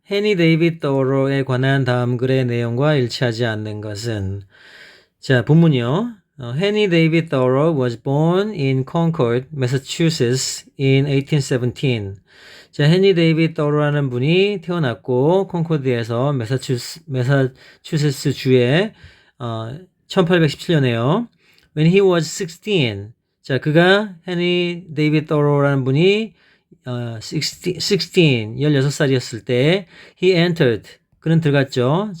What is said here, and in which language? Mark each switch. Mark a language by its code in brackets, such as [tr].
[ko] 해니 데이빗 더로에 관한 다음 글의 내용과 일치하지 않는 것은 자, 본문이요. [en] Henry David Thoreau was born in Concord, Massachusetts in 1817. [ko] 자, 헨리 데이빗 더로라는 분이 태어났고 콘코드에서 매사추세츠 주에 1817년에요. [en] When he was 16. [ko] 자, 그가 헨리 데이빗 더로라는 분이 16살이었을 때 [en] he entered [ko] 그는 들어갔죠.